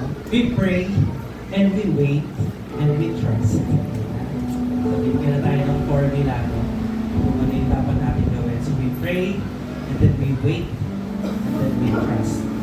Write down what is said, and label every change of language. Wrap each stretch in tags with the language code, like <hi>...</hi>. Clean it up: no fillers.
<en>We pray and we wait and we trust.</en> <tl>So, bigyan na tayo ng formula, no? Kung ano yung dapat natin gawin.</tl> <en>So, we pray and then we wait and then we trust.</en>